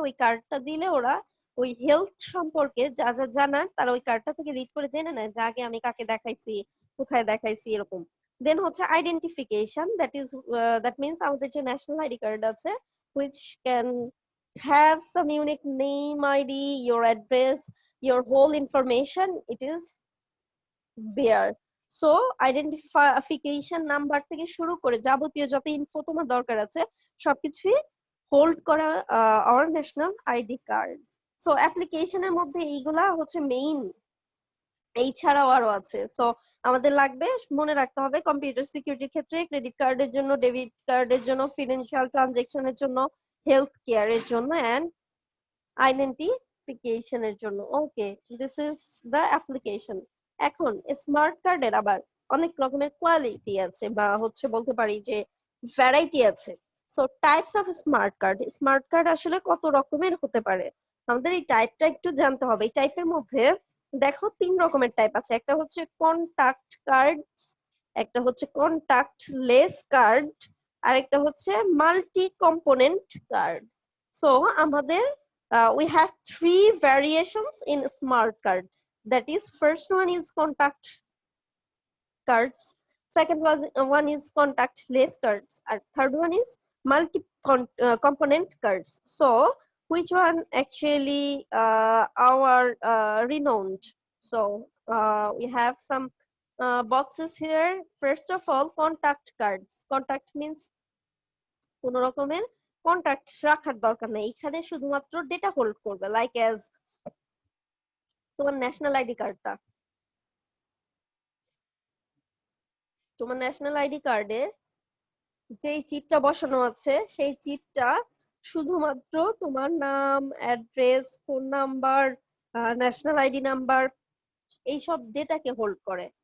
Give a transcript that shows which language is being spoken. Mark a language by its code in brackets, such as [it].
[bn] ওই কার্ডটা দিলে ওরা ওই হেলথ সম্পর্কে যা যা জানার তারা ওই কার্ডটা থেকে রিড করে জেনে নেয় যে আগে আমি কাকে দেখাইছি, কোথায় দেখাইছি, এরকম। দেন হচ্ছে আইডেন্টিফিকেশন, দ্যাট মিনস আমাদের যে ন্যাশনাল আইডি কার্ড আছে [en] which can have some unique name, ID, your address, your whole information, it is there. [bn] So identification number থেকে শুরু করে যাবতীয় যত ইনফো তোমার দরকার আছে সবকিছুই হোল্ড করা our national ID card. So অ্যাপ্লিকেশনের মধ্যে এইগুলা হচ্ছে মেইন, এই ছাড়াও আরো আছে। সো আমাদের লাগবে, মনে রাখতে হবে কম্পিউটার সিকিউরিটির ক্ষেত্রে ক্রেডিট কার্ডের জন্য, ডেবিট কার্ডের জন্য, ফিনান্সিয়াল ট্রানজেকশনের জন্য, হেলথ কেয়ারের জন্য এন্ড আইডেন্টিফিকেশনের জন্য। ওকে, দিস ইজ দ্য অ্যাপ্লিকেশন। এখন স্মার্ট কার্ডের আবার অনেক রকমের কোয়ালিটি আছে বা হচ্ছে বলতে পারি যে ভ্যারাইটি আছে। So types of smart card, smart card আসলে কত রকমের হতে পারে আমাদের এই টাইপটা একটু জানতে হবে। এই টাইপের মধ্যে দেখো 3 রকমের টাইপ আছে। একটা হচ্ছে কন্টাক্ট কার্ড, একটা হচ্ছে কন্টাক্ট লেস কার্ড, আর একটা হচ্ছে মাল্টি কম্পোনেন্ট কার্ড। [en] So আমাদের we have 3 variations in smart card. That is, first one is contact cards, second one is contactless cards, and third one is multi component cards. So which one actually our renowned? So we have some boxes here. First of all, contact cards. Contact means [bn] কোনো রকমের contact রাখার দরকার নেই, এখানে শুধুমাত্র data hold করবে, like as তোমার national ID কার্ডটা। তোমার ন্যাশনাল আইডি কার্ডে যেই চিপটা বসানো আছে সেই চিপটা শুধুমাত্র তোমার নাম, address, phone number, national ID number, এইসব ডেটাকে হোল্ড করে।